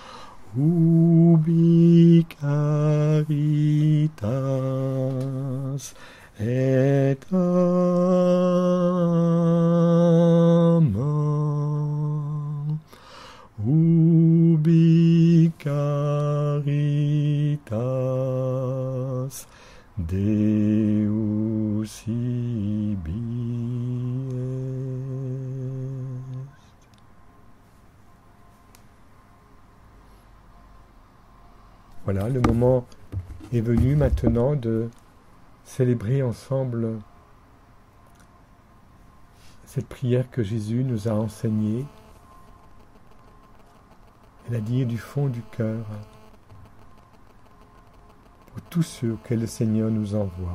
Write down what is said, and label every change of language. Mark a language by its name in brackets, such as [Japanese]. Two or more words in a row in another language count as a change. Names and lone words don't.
[Latin] ubi caritas et amor, ubi caritas Deus ibi est. [French] Voilà, le moment est venu maintenant de célébrer ensemble cette prière que Jésus nous a enseignée et la dire du fond du cœur pour tous ceux auxquels le Seigneur nous envoie.